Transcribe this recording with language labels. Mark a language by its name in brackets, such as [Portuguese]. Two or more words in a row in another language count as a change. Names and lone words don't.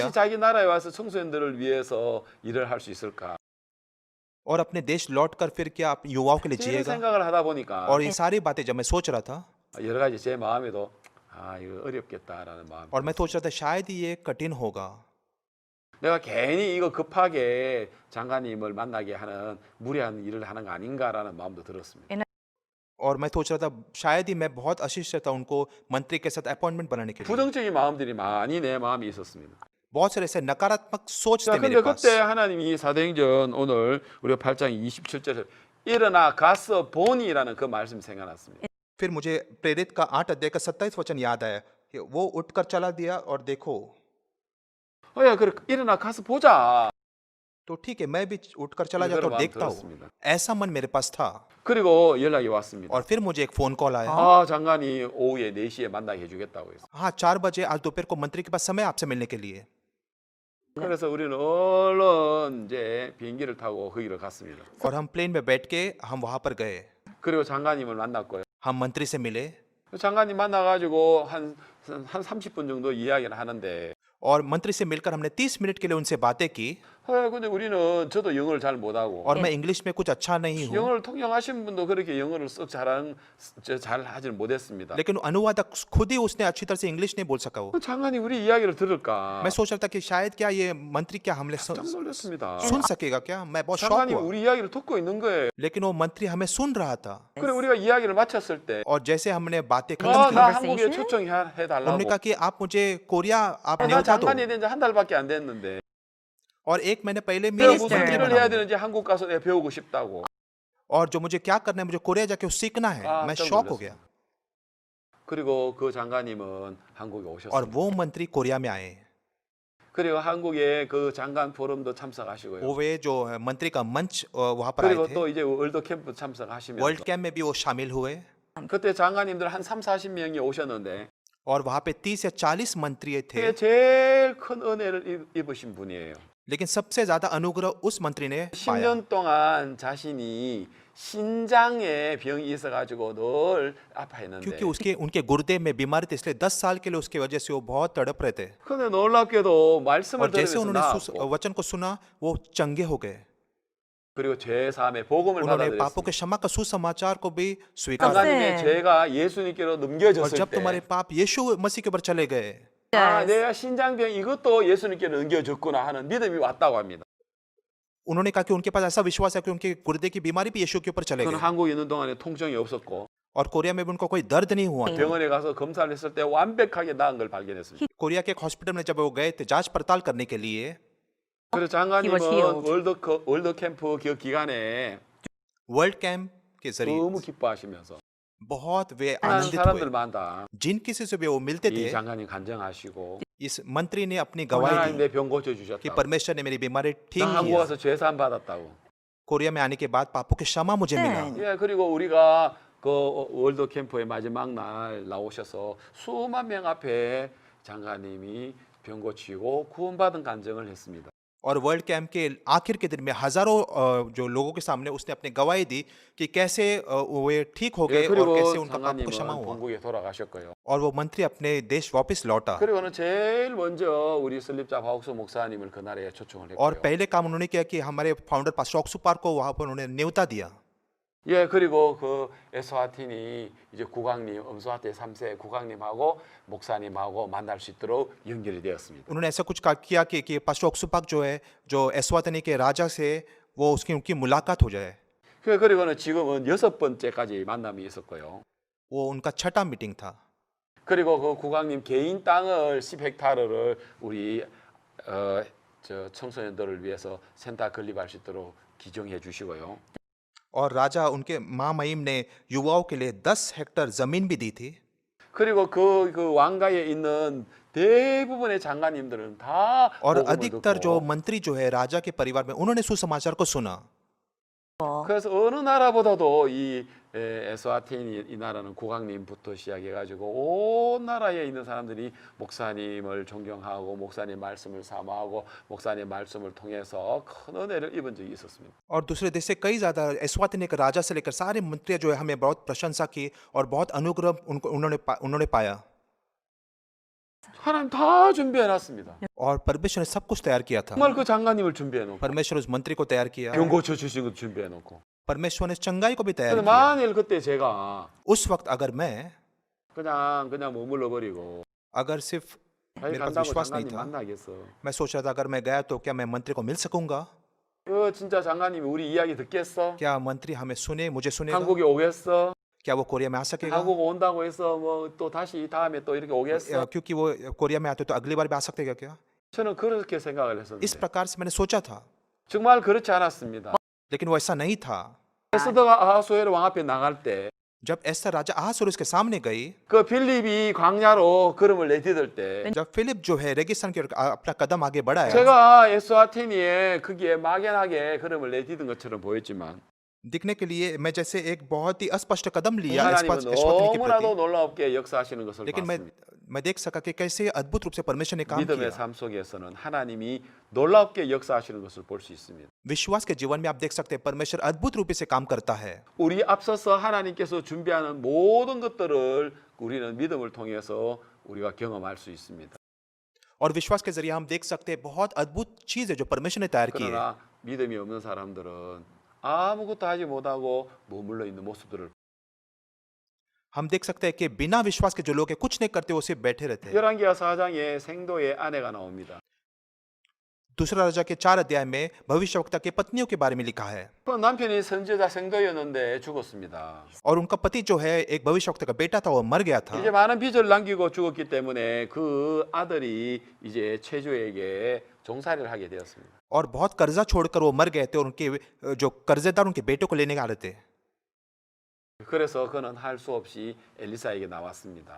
[Hindi] क्या [Korean] 자기 나라에 와서 청소년들을 위해서 일을 할 수 있을까? [Hindi] और अपने देश लौटकर फिर क्या आप युवाओं के लिए [Korean] 이런 [Hindi] जिएगा [Korean] 생각을 하다 보니까 [Hindi] और ये सारी बातें जब मैं सोच रहा था [Korean] 여러 가지 제 마음에도 아 이거 어렵겠다라는 마음. [Hindi] और मैं सोच रहा था शायद ही ये कठिन होगा [Korean] 내가 괜히 이거 급하게 장관님을 만나게 하는 무리한 일을 하는 거 아닌가라는 마음도 들었습니다. [Hindi] और मैं सोच रहा था शायद ही मैं बहुत अशिष्ट था उनको मंत्री के साथ अपॉइंटमेंट बनाने के लिए [Korean] 부정적인 마음들이 많이 내 마음에 있었습니다. [Hindi] बहुत सारे ऐसे नकारात्मक सोच [Korean] 자, [Hindi] थे [Korean] 근데 [Hindi] मेरे पास [Korean] 그때 하나님이 사도행전 오늘 우리가 8장 27절에 일어나 가서 보니라는 그 말씀이 생각났습니다. [Hindi] फिर मुझे प्रेरित का 8 अध्याय का 27 वचन याद आया कि वो उठकर चला दिया और देखो। [Korean] 야, 그래 일어나 가서 보자. [Hindi] तो ठीक है, मैं भी उठकर चला जाता [Korean] 이거를 [Hindi] और देखता हूँ। [Korean] 들었습니다. [Hindi] ऐसा मन मेरे पास था। [Korean] 그리고 연락이 왔습니다. [Hindi] और फिर मुझे एक फोन कॉल आया। [Korean] 아, 장관이 오후에 4시에 만나게 해주겠다고 해서. [Hindi] हाँ, 4 बजे आज दोपहर को मंत्री के पास समय आपसे मिलने के लिए। [Korean] 그래서 우리는 얼른 이제 비행기를 타고 거기를 갔습니다. [Hindi] और हम प्लेन में बैठ के हम वहां पर गए। [Korean] 그리고 장관님을 만났고요. [Hindi] हम मंत्री से मिले [Korean] 장관님 만나가지고 한 30분 정도 이야기를 하는데, [Hindi] और मंत्री से मिलकर हमने 30 मिनट के लिए उनसे बातें की। [Korean] 근데 우리는 저도 영어를 잘 못하고, [Hindi] और मैं इंग्लिश में कुछ अच्छा नहीं हूँ, [Korean] 영어를 통역하신 분도 그렇게 영어를 썩 잘 하지는 못했습니다. [Hindi] लेकिन अनुवादक खुद ही उसने अच्छी तरह से इंग्लिश नहीं बोल सका वो। [Korean] 장관이 우리 이야기를 들을까? [Hindi] मैं सोच रहा था कि शायद क्या ये मंत्री क्या हमने [Korean] 깜짝 놀랐습니다. [Hindi] सुन सकेगा क्या। मैं बहुत शॉक [Korean] 장관이 [Hindi] हुआ, [Korean] 우리 이야기를 듣고 있는 거예요. [Hindi] लेकिन वो मंत्री हमें सुन रहा था। [Korean] 그래 우리가 이야기를 마쳤을 때, [Hindi] और जैसे हमने बातें खत्म [Korean] 나 [Hindi] की, [Korean] 한국에 초청해달라고. [Hindi] उन्होंने कहा कि आप मुझे कोरिया आप [Korean] 나 [Hindi] न्योता दो। [Korean] 장관이 된 지 한 달밖에 안 됐는데, [Hindi] और 1 महीने पहले [Korean] 내가 [Hindi] मेरे [Korean] 무슨 [Hindi] मंत्री [Korean] 일을 [Hindi] बना [Korean] 해야 [Hindi] हूं। [Korean] 되는지 한국 가서 내가 배우고 싶다고. [Hindi] और जो मुझे क्या करना है, मुझे कोरिया जाके वो सीखना है। मैं [Korean] 깜짝 [Hindi] शॉक हो [Korean] 놀랐어요. [Hindi] गया। [Korean] 그리고 그 장관님은 한국에 [Hindi] और [Korean] 오셨습니다. [Hindi] वो मंत्री कोरिया में आए। [Korean] 그리고 한국에 그 장관 포럼도 참석하시고요. [Hindi] वो वे जो मंत्री का मंच वहां पर आए [Korean] 그리고 [Hindi] थे। [Korean] 또 이제 월드 캠프 참석하시면서 [Hindi] वर्ल्ड कैंप में भी वो शामिल हुए। [Korean] 그때 장관님들 한 3, 40명이 오셨는데, [Hindi] और वहां पे 30 या 40 मंत्री थे, [Korean] 그게 제일 큰 은혜를 입으신 분이에요. [Hindi] लेकिन सबसे ज्यादा अनुग्रह उस मंत्री ने पाया, [Korean] 10년 동안 자신이 신장에 병이 있어가지고 늘 아파했는데, [Hindi] क्योंकि उसके उनके गुर्दे में बीमारी थी, इसलिए 10 साल के लिए उसकी वजह से वो बहुत तड़प रहे थे। [Korean] 근데 놀랍게도 말씀을 [Hindi] और जैसे [Korean] 들으면서 [Hindi] उन्होंने [Korean] 나았고, [Hindi] वचन को सुना, वो चंगे हो गए। [Korean] 그리고 제3의 복음을 [Hindi] उन्होंने पापों [Korean] 받아들였습니다. [Hindi] के क्षमा का सुसमाचार को भी स्वीकार किया। [Korean] 장관님의 죄가 예수님께로 [Hindi] और [Korean] 넘겨졌을 [Hindi] जब [Korean] 때, [Hindi] तुम्हारे पाप यीशु मसीह के ऊपर चले गए, [Korean] 아, 내가 신장병 이것도 예수님께로 넘겨졌구나 하는 믿음이 왔다고 합니다. [Hindi] उन्होंने कहा कि उनके पास ऐसा विश्वास है कि उनके गुर्दे की बीमारी भी यीशु के ऊपर चले [Korean] 그는 [Hindi] गए। [Korean] 한국에 있는 동안에 통증이 없었고, [Hindi] और कोरिया में भी उनको कोई दर्द नहीं हुआ था। [Korean] 병원에 가서 검사를 했을 때 완벽하게 나은 걸 발견했습니다. [Hindi] कोरिया के एक हॉस्पिटल में जब वो गए थे जांच पड़ताल करने के लिए, [Korean] 그래서 [English] He was [Korean] 장관님은 [English] healed. [Korean] 월드 캠프 그 기간에 [Hindi] वर्ल्ड कैंप के जरिए [Korean] 너무 기뻐하시면서 [Hindi] बहुत वे [Korean] 많은 [Hindi] आनंदित हुए। [Korean] 사람들마다 [Hindi] जिन किसी से भी वो मिलते [Korean] 이 [Hindi] थे, [Korean] 장관님 간증하시고, [Hindi] इस मंत्री ने अपनी गवाही [Korean] 하나님 [Hindi] दी [Korean] 내 병 [Hindi] कि [Korean] 고쳐주셨다고, [Hindi] परमेश्वर ने मेरी बीमारी ठीक [Korean] 나 한국 [Hindi] किया। [Korean] 와서 죄사함 받았다고. [Hindi] कोरिया में आने के बाद पापों की क्षमा मुझे मिला। [Korean] 예, 그리고 우리가 그 월드 캠프의 마지막 날 나오셔서 수만 명 앞에 장관님이 병 고치고 구원받은 간증을 했습니다. [Hindi] और वर्ल्ड कैंप के आखिर के दिन में हजारों जो लोगों के सामने उसने अपनी गवाही दी कि कैसे वे ठीक हो [Korean] 예, [Hindi] गए और [Korean] 그리고 [Hindi] कैसे उनका पापों की क्षमा [Korean] 장관님은 [Hindi] हुआ। [Korean] 본국에 돌아가셨고요. [Hindi] और वो मंत्री अपने देश वापस लौटा। [Korean] 그리고는 제일 먼저 우리 설립자 박옥수 목사님을 그날에 초청을 [Hindi] और [Korean] 했고요. [Hindi] पहले काम उन्होंने किया कि हमारे [English] founder pastor [Hindi] ऑक्सुपार को वहां पर उन्होंने न्योता दिया। [Korean] 예, 그리고 그 에스와틴이 이제 국왕님, 엄수아테 3세 국왕님하고 목사님하고 만날 수 있도록 연결이 되었습니다. [Hindi] उन्होंने ऐसा कुछ किया कि पास्टर ऑक्सुपाक जो है, जो एस्वातनी के राजा से वो उसकी उनकी मुलाकात हो जाए। [Korean] 그리고는 지금은 6번째까지 만남이 있었고요. [Hindi] वो उनका छठा मीटिंग था। [Korean] 그리고 그 국왕님 개인 땅을 10헥타르를 우리 저 청소년들을 위해서 센터 건립할 수 있도록 기증해 주시고요. [Hindi] और राजा उनके महामहिम ने युवाओं के लिए 10 हेक्टेयर जमीन भी दी थी। [Korean] 그리고 그 왕가에 있는 대부분의 장관님들은 다 [Hindi] और [Korean] 복음을 [Hindi] अधिकतर जो [Korean] 듣고, [Hindi] मंत्री जो है राजा के परिवार में, उन्होंने सुसमाचार को सुना। [Korean] 그래서 어느 나라보다도 이 에스와틴 이 나라는 국왕님부터 시작해가지고 온 나라에 있는 사람들이 목사님을 존경하고 목사님 말씀을 사모하고 목사님 말씀을 통해서 큰 은혜를 입은 적이 있었습니다. [Hindi] और दूसरे देश से कई ज्यादा एस्वातनी के राजा से लेकर सारे मंत्री जो है हमें बहुत प्रशंसा की और बहुत अनुग्रह उन्होंने पाया। [Korean] 하나님 다 준비해놨습니다. [Hindi] और परमेश्वर ने सब कुछ तैयार किया था। [Korean] 정말 그 장관님을 준비해놓고 [Hindi] परमेश्वर उस मंत्री को तैयार किया। [Korean] 병 고쳐주신 것도 준비해놓고. [Hindi] परमेश्वर ने चंगाई को भी तैयार [Korean] 근데 [Hindi] किया। [Korean] 만일 그때 제가 [Hindi] उस वक्त अगर मैं [Korean] 그냥 머물러 버리고 [Hindi] अगर सिर्फ [Korean] 자기 [Hindi] मेरे पास [Korean] 간다고 [Hindi] विश्वास नहीं [Korean] 장관님 [Hindi] था, [Korean] 만나겠어. [Hindi] मैं सोच रहा था अगर मैं गया तो क्या मैं मंत्री को मिल सकूंगा? [Korean] 진짜 장관님이 우리 이야기 듣겠어? [Hindi] क्या मंत्री हमें सुने, मुझे सुनेगा? [Korean] 한국에 오겠어? [Hindi] क्या वो कोरिया में आ सकेगा? [Korean] 한국 온다고 해서 뭐 또 다시 다음에 또 이렇게 오겠어? [Hindi] क्योंकि वो कोरिया में आते तो अगली बार भी आ सकते क्या? [Korean] 저는 그렇게 생각을 [Hindi] इस [Korean] 했었는데 [Hindi] प्रकार से मैंने सोचा था, [Korean] 정말 그렇지 않았습니다. [Hindi] लेकिन वो ऐसा नहीं था। [Korean] 에스더가 아하수에로 왕 앞에 나갈 때 그 [Hindi] जब एस्तर राजा अहासुरुस के सामने गई, [Korean] 필립이 광야로 걸음을 내디딜 때 [Hindi] जब फिलिप जो है रेगिस्तान की ओर अपना कदम आगे बढ़ाया, [Korean] 제가 에스와티니에 거기에 막연하게 걸음을 내디딘 것처럼 보였지만 [Hindi] दिखने के लिए मैं जैसे एक बहुत ही अस्पष्ट कदम लिया [Korean] 하나님은 [Hindi] एस्वातिनी के [Korean] 너무나도 [Hindi] प्रति, [Korean] 놀랍게 역사하시는 것을 [Hindi] लेकिन [Korean] 봤습니다. [Hindi] मैं देख सका कि कैसे अद्भुत रूप से परमेश्वर ने काम [Korean] 믿음의 [Hindi] किया। [Korean] 삶 속에서는 하나님이 놀랍게 역사하시는 것을 볼 수 있습니다. [Hindi] विश्वास के जीवन में आप देख सकते हैं परमेश्वर अद्भुत रूप से काम करता है। [Korean] 우리 앞서서 하나님께서 준비하는 모든 것들을 우리는 믿음을 통해서 우리가 경험할 수 있습니다. [Hindi] और विश्वास के जरिए हम देख सकते हैं बहुत अद्भुत चीज है जो परमेश्वर ने तैयार की है। [Korean] 그러나 믿음이 없는 사람들은 아무것도 하지 못하고 머물러 있는 모습들을 [Hindi] हम देख सकते हैं कि बिना विश्वास के जो लोग हैं कुछ नहीं करते, वो सिर्फ बैठे रहते हैं। [Korean] 열왕기하 4장에 생도의 아내가 나옵니다. [Hindi] दूसरा राजा के 4 अध्याय में भविष्यवक्ता की पत्नियों के बारे में लिखा है, [Korean] 그 남편이 선지자 생도였는데 죽었습니다. [Hindi] और उनका पति जो है एक भविष्यवक्ता का बेटा था, वो मर गया था। [Korean] 이제 많은 빚을 남기고 죽었기 때문에 그 아들이 이제 체주에게 종살이를 하게 되었습니다. [Hindi] और बहुत कर्जा छोड़कर वो मर गए थे, और उनके जो कर्जेदार उनके बेटों को लेने आ रहे थे। [Korean] 그래서 그는 할 수 없이 엘리사에게 나왔습니다.